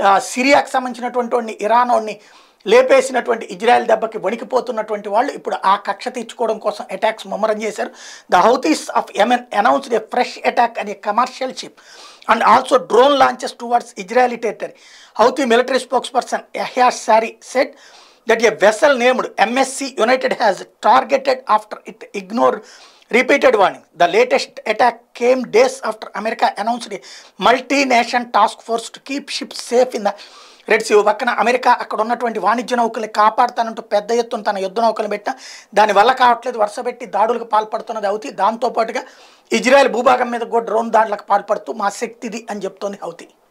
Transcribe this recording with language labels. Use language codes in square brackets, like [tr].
[te] సిరియాకి సంబంధించినటువంటి వాడిని, ఇరాన్ వాడిని లేపేసినటువంటి ఇజ్రాయెల్ దెబ్బకి వణికిపోతున్నటువంటి వాళ్ళు ఇప్పుడు ఆ కక్ష తీర్చుకోవడం కోసం అటాక్స్ ముమ్మరం చేశారు. [en] The Houthis of Yemen announced a fresh attack అనే commercial ship and also drone launches towards Israeli territory. Houthi military spokesperson Yahya Sari said that a vessel named MSC United has targeted after it ignored repeated warning. The latest attack came days after America announced a multi-nation task force to keep ships safe in the Red Sea. [te] పక్కన America అక్కడ ఉన్నటువంటి వాణిజ్య నౌకల్ని కాపాడుతానంటూ పెద్ద ఎత్తున తన యుద్ధ నౌకలు పెట్టినా దానివల్ల కావట్లేదు, వరుసపెట్టి దాడులకు పాల్పడుతున్నది హౌతీ. దాంతోపాటుగా ఇజ్రాయెల్ భూభాగం మీద కూడా డ్రోన్ దాడులకు పాల్పడుతూ మా శక్తిది అని చెప్తోంది హౌతీ.